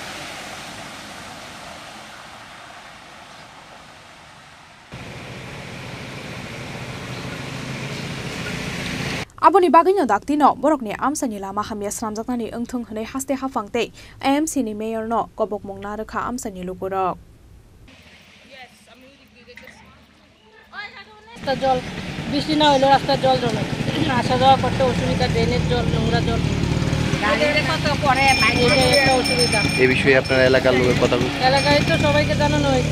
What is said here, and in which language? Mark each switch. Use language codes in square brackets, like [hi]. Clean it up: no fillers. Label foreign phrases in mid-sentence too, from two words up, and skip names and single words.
[trp] Aboni bagino daktino borokni amsani lama hamia sramjaknani engthung hne haste hafangte AMC ni mayor no kobok mongna rekha amsani lugurok. [bn] জল বৃষ্টি না হলেও রাস্তার জল জমে আসা যাওয়া করতে অসুবিধা ড্রেনের জল নোংরা জল এই বিষয়ে আপনার এলাকার লোকের কথা এলাকায় তো সবাইকে জানানো হয়েছে